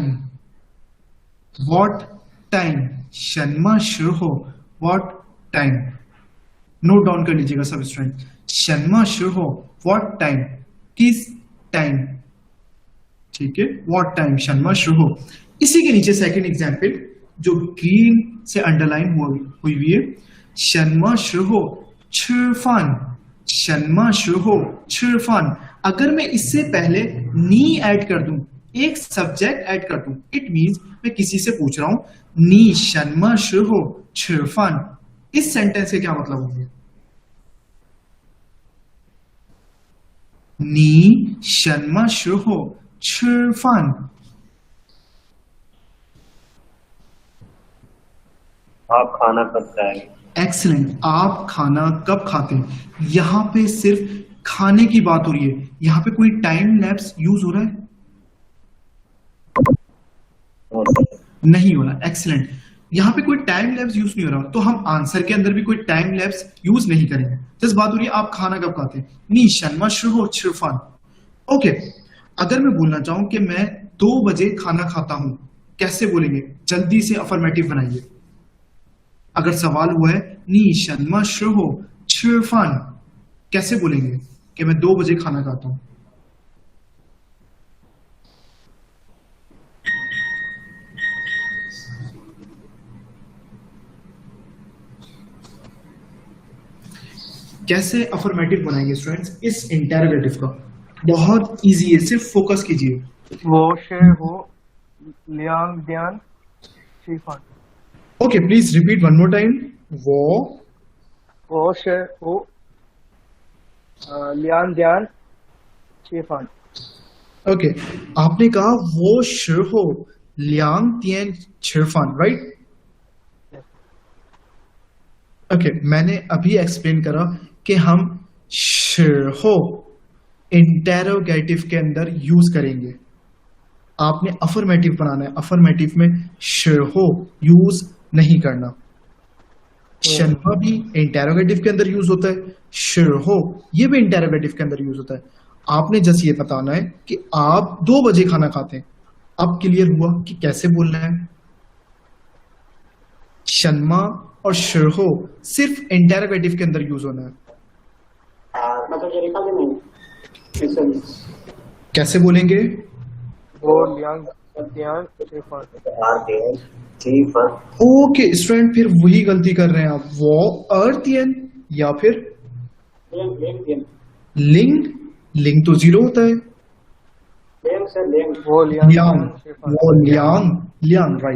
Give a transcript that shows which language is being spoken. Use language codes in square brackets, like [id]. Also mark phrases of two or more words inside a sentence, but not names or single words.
[en] what time, [zh] 什么时候, [en] what time. note down [hi] कर लीजिएगा सब स्टूडेंट। [zh] 什么时候, [en] what time, [hi] किस टाइम। ठीक है, [en] what time, [zh] 什么时候. [hi] इसी के नीचे सेकंड एग्जाम्पल जो ग्रीन से अंडरलाइन हुई हुई है, [zh] 什么时候吃饭什么时候吃饭। [hi] अगर मैं इससे पहले नी ऐड कर दूं, एक [en] subject add [hi] कर दूं, [en] it means [hi] मैं किसी से पूछ रहा हूं [zh] 你什么时候吃饭. [hi] इस सेंटेंस के क्या मतलब होंगे? [zh] 你什么时候吃饭 [hi] आप खाना कब खाएंगे? एक्सीलेंट, आप खाना कब खाते हैं। यहां पे सिर्फ खाने की बात हो रही है, यहां पे कोई [en] time lapse [hi] यूज हो रहा है? नहीं हो रहा। एक्सीलेंट, यहां पे कोई [en] time lapse [hi] यूज नहीं हो रहा, तो हम आंसर के अंदर भी कोई [en] time lapse [hi] यूज नहीं करेंगे। जस्ट बात हो रही है आप खाना कब खाते हैं। [zh] 你什么时候吃饭. [hi] ओके, अगर मैं बोलना चाहूं कि मैं 2 बजे खाना खाता हूं, कैसे बोलेंगे? जल्दी से अफर्मेटिव बनाइए। अगर सवाल हुआ है [zh] 你什么时候吃饭, [hi] कैसे बोलेंगे कि मैं 2 बजे खाना खाता हूं? कैसे अफर्मेटिव बनाएंगे स्टूडेंट्स इस इंटेरोगेटिव का? बहुत इजी है, सिर्फ फोकस कीजिए। [zh] 我是我2点吃饭。 [en] Okay, please repeat one more time. [zh] वो 我是我2点吃饭。 [hi] ओके, आपने कहा [zh] 我时候2点吃饭, [hi] राइट? ओके, मैंने अभी एक्सप्लेन करा कि हम 时候 इंटेरोगेटिव के अंदर यूज करेंगे। आपने अफर्मेटिव बनाना है, अफर्मेटिव में 时候 यूज नहीं करना। 什么 भी इंटेरोगेटिव के अंदर यूज होता है, 时候 ये भी इंटेरोगेटिव के अंदर यूज होता है। आपने जस्ट ये बताना है कि आप 2 बजे खाना खाते हैं। अब क्लियर हुआ कि कैसे बोलना है। 什么और 时候 सिर्फ इंटेरोगेटिव के अंदर यूज होना है। मतलब ये लिखा भी नहीं, कैसे बोलेंगे? [zh] 我2点吃饭。 [en] okay student, [hi] फिर वही गलती कर रहे हैं आप। वो अर्थियन या फिर लिंग, लिंग तो 0 होता है। [zh] वो 两，我两，两, राइट।